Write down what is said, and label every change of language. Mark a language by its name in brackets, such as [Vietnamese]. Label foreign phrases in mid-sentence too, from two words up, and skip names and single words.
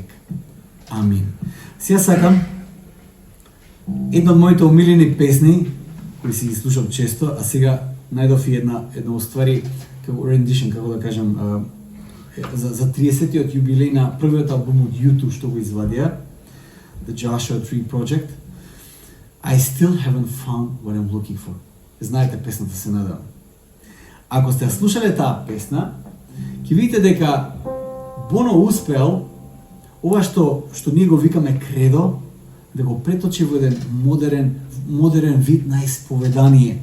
[Macedonian] Амин. Сега сакам една од моите омилени песни, кои си ги слушам често, а сега најдов и една уствари, како rendition, како да кажам, за 30-тиот јубилеј на првиот албум од U2 што го извадија, [English] The Joshua Tree Project. I still haven't found what I'm looking for. [Macedonian] Знаете песната, се надевам. Ако сте слушале таа песна, ќе видите дека Боно успел ова што ние го викаме кредо, да го преточи во еден модерен вид на исповедание.